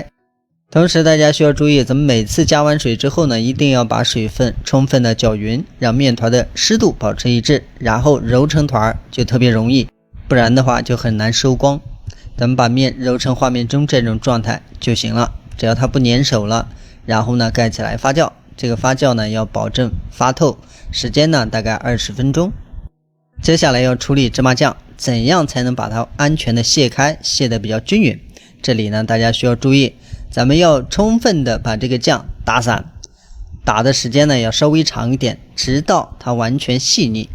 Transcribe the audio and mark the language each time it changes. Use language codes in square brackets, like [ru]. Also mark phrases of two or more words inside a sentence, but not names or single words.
[zh] 同時大家需要注意，咱們每次加完水之後呢，一定要把水分充分的攪勻，讓面團的濕度保持一致，然後揉成團就特別容易，不然的話就很難收光。咱們把面揉成畫面中這種狀態就行了，只要它不粘手了，然後呢蓋起來發酵，這個發酵呢要保證發透，時間呢大概20分鐘。接下來要處理芝麻醬，怎樣才能把它安全的卸開，卸得比較均勻？這裡呢大家需要注意，咱們要充分的把這個醬打散，打的時間呢要稍微長一點，直到它完全細膩。